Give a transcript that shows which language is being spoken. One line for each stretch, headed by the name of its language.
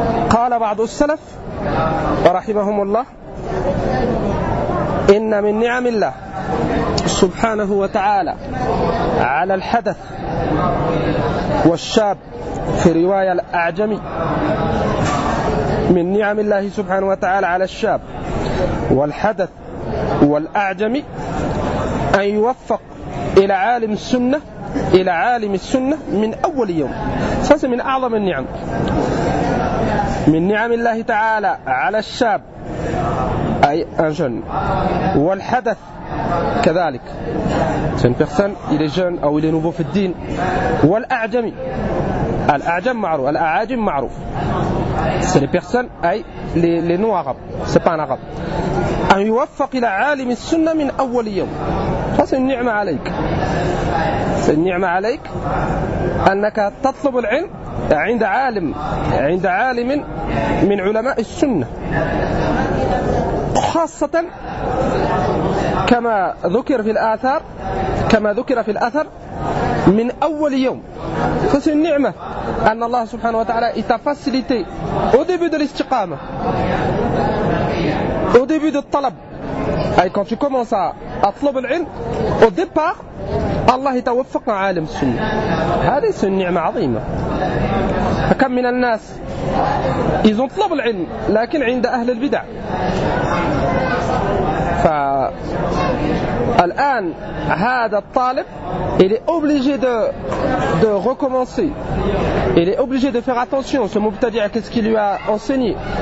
Arabic: قال بعض السلف رحمهم الله إن من نعم الله سبحانه وتعالى على الحدث والشاب في رواية الأعجمي من نعم الله سبحانه وتعالى على الشاب والحدث والأعجمي أن يوفق إلى عالم السنة إلى عالم السنة من أول يوم هذا من أعظم النعم من نعم الله تعالى على الشاب أي أنجن والحدث كذلك.
French: Une personne, il est jeune ou il est nouveau
Arabic: في الدين. والأعجمي الأعجم معروف الأعاجم معروف.
French: C'est les personnes, أي les non arabes. C'est pas un arabe.
Arabic: أن يوفق إلى عالم السنة من أول يوم.
French: C'est une ni'ma
Arabic: عليك.
French: C'est une ni'ma عليك.
Arabic: أنك تطلب العلم عند عالم عند عالم من علماء السنة. خاصة كما ذكر في الآثار كما ذكر في الأثر من أول يوم.
French: C'est une ni'ma
Arabic: أن الله سبحانه وتعالى
French: t'a facilité au début de الاستقامة au début de الطلب أي quand tu commences à
Arabic: أطلب العلم
French: au départ
Arabic: الله توفق عالم السنة. هذه سنة نعمة عظيمة. كم من الناس يزون طلب العلم لكن عند أهل البدع. فالآن هذا الطالب
French: il est obligé de recommencer. Il est obligé de faire attention ce مبتدع qu'est-ce qu'il lui a enseigné.